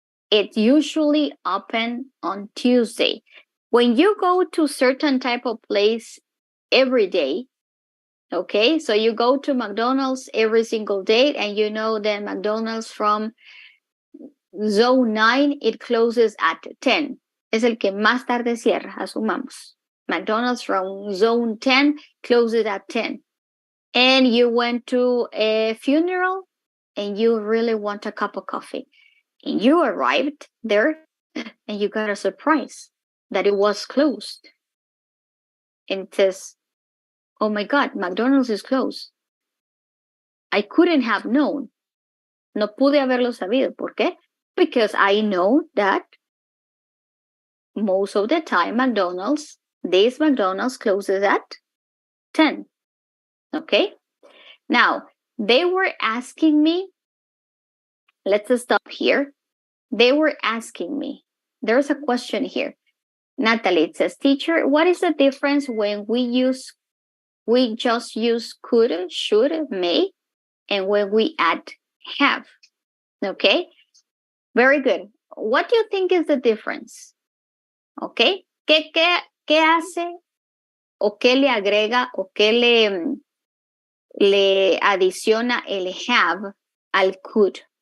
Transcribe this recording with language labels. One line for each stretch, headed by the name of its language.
English: It usually open on Tuesday. When you go to certain type of place every day, okay, so you go to McDonald's every single day, and you know that McDonald's from zone 9, it closes at 10.
Spanish: Es el que más tarde cierra, asumamos.
English: McDonald's from zone 10 closes at 10. And you went to a funeral and you really want a cup of coffee. And you arrived there and you got a surprise that it was closed. And it says, oh my God, McDonald's is closed. I couldn't have known.
Spanish: No pude haberlo sabido. ¿Por qué?
English: Because I know that most of the time this McDonald's closes at 10. Okay? Now, they were asking me, let's stop here. They were asking me, there's a question here. Natalie, it says, teacher, what is the difference when we just use could, should, may, and when we add have? Okay, very good. What do you think is the difference?
Spanish: Okay, ¿Qué hace o qué le agrega o qué le adiciona el have al could?